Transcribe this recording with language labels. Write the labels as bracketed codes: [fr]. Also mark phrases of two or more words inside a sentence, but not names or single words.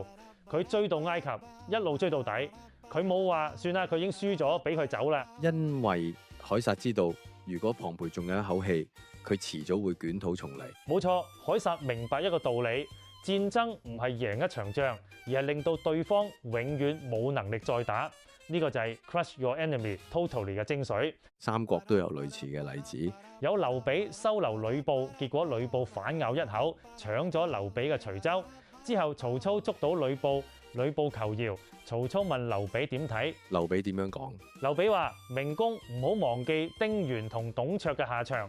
[yue] 佢追到埃及，一路追到底。佢冇話算啦，佢已經輸咗，俾佢走啦。因為凱撒知道，如果龐培仲有一口氣，佢遲早會捲土重嚟。冇錯，凱撒明白一個道理：戰爭唔係贏一場仗，而係令到對方永遠冇能力再打。呢個就係 [en] crush your enemy totally [yue] 嘅精髓。三國都有類似嘅例子。有劉備收留呂布，結果呂布反咬一口，搶咗劉備嘅徐州。之後曹操捉到呂布，呂布求饒。曹操問劉備點睇？劉備點樣講？劉備話：明公唔好忘記丁原同董卓嘅下場。